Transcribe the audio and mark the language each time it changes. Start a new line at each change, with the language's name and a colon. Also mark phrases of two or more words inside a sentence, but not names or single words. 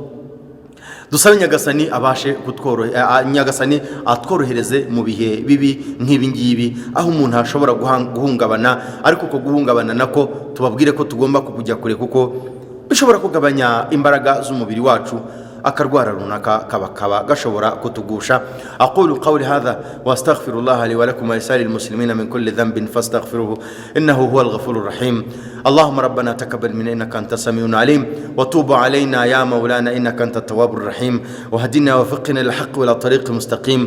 Kinyarwanda: Dusabe Nyagasani abashe Nyagasani atworohereze mu bihe bibi nk'ibi ngibi, aho umuntu ashobora guhungabana, ariko uko guhungabana nako tubabwire ko tugomba kujya kure, kuko bishobora kugabanya imbaraga z'umubiri wacu, akarwara runaka kaba gashobora kutugusha.
Arabic: أقول قولي هذا وأستغفر الله لي ولكم ولسائر المسلمين من كل ذنب فاستغفروه إنه هو الغفور الرحيم. اللهم ربنا تقبل منا إنك أنت السميع العليم، وتوب علينا يا مولانا إنك أنت التواب الرحيم، وهدنا وفقنا للحق وإلى طريق مستقيم.